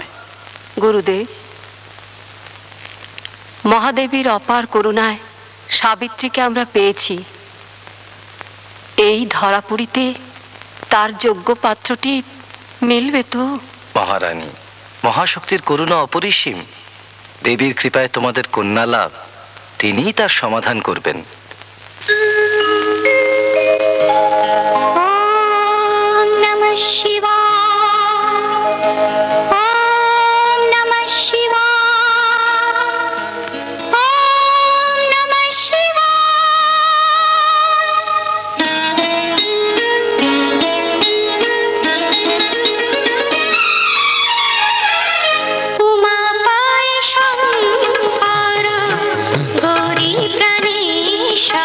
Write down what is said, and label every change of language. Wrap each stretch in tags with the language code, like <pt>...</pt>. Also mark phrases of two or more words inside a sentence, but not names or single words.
<bn>গুরুদেব, মহাদেবীর অপার করুণায় সাবিত্রীকে আমরা পেয়েছি। এই ধরাপুরীতে তার যোগ্য পাত্রটি মিলবে তো? মহারানী, মহাশক্তির করুণা অপরিসীম। দেবীর কৃপায় তোমাদের কন্যা লাভ, তিনিই তার সমাধান করবেন।</bn> <sa>ওম নমঃ শিবায়, ওম নমঃ শিবায়, ওম নমঃ শিবায়।</sa> <bn>উমা পায় শঙ্কর, গৌরী প্রাণেশ</bn>